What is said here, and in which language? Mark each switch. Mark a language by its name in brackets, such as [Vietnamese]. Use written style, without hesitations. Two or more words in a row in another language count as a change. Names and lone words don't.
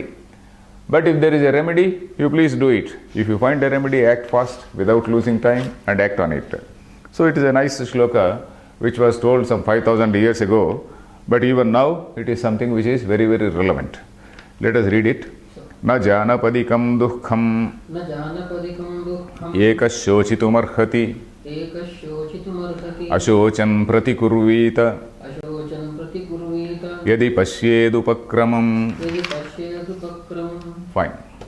[English] But if there is a remedy, you please do it. If you find a remedy, act fast without losing time and act on it. So it is a nice shloka which was told some 5,000 years ago, but even now it is something which is very, very relevant. Let us read it. [Sanskrit] Na janapadikam dukkham ekashochitumarhati ashochan pratikurvita yadi pashyedupakramam. [English] Fine.